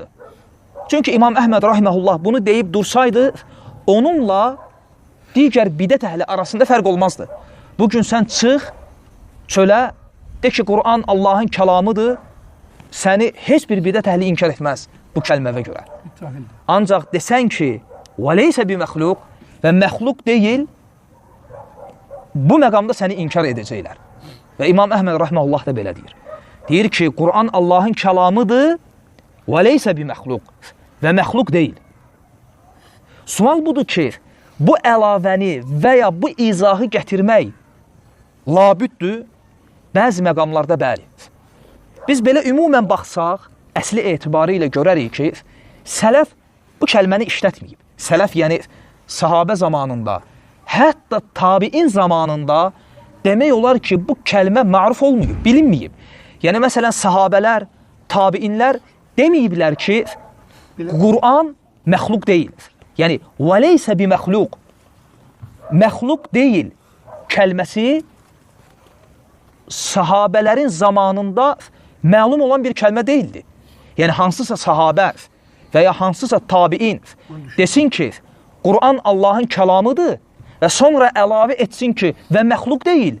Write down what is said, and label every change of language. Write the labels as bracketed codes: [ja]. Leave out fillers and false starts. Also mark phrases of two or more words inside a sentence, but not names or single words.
[az] Çünki İmam Əhməd rahiməhullah bunu deyib dursaydı, onunla digər bidət əhli arasında fərq olmazdı. Bugün sən çıx çölə, de ki, Quran Allahın kəlamıdır, səni heç bir bidət əhli inkar etməz bu kəlməvə görə. Ancaq desən ki, [ar] وَلَيْسَ بِمَخْلُقْ [az] və məxluq deyil, bu məqamda səni inkar edəcəklər. Və İmam Əhməd rahiməhullah da belə deyir. Deyir ki, Quran Allahın kəlamıdır, [ar] وَلَيْسَ بِمَخْلُقْ [az] və məxluq deyil. Sual budur ki, bu əlavəni və ya bu izahı gətirmək labüddür, bəzi məqamlarda bəli. Biz belə ümumən baxsaq, əsli etibarı ilə görərik ki, sələf bu kəlməni işlətməyib. Sələf yəni sahabə zamanında, hətta tabiin zamanında demək olar ki, bu kəlmə məruf olmayıb, bilinməyib. Yəni, məsələn, sahabələr, tabiinlər deməyiblər ki, Quran məxluq deyil. Yəni, [ar] وَلَيْسَ بِمَخْلُقْ [az] məxluq deyil kəlməsi sahabələrin zamanında məlum olan bir kəlmə deyildi. Yəni, hansısa sahabə və ya hansısa tabiin desin ki, Quran Allahın kəlamıdır və sonra əlavə etsin ki, və məxluq deyil.